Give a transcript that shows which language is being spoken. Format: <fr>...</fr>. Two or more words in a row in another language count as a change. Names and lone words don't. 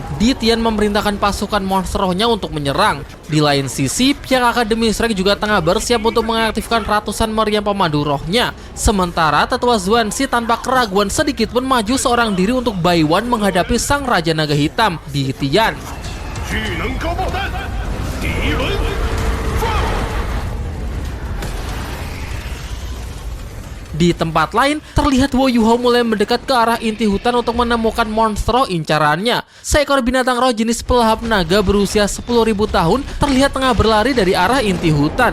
<id>Di Tian memerintahkan pasukan monster rohnya untuk menyerang. Di lain sisi, pihak Akademi Strike juga tengah bersiap untuk mengaktifkan ratusan meriam pemandu rohnya. Sementara Tetua Xuanxi tanpa keraguan sedikit pun maju seorang diri untuk Baiwan menghadapi sang Raja Naga Hitam di Tian.</id> <zh>巨能高爆弹，第一轮放！</zh> <id>Di tempat lain, terlihat Wo Yuhao mulai mendekat ke arah inti hutan untuk menemukan monster roh incarannya. Seekor binatang roh jenis pelahap naga berusia 10.000 tahun terlihat tengah berlari dari arah inti hutan.</id>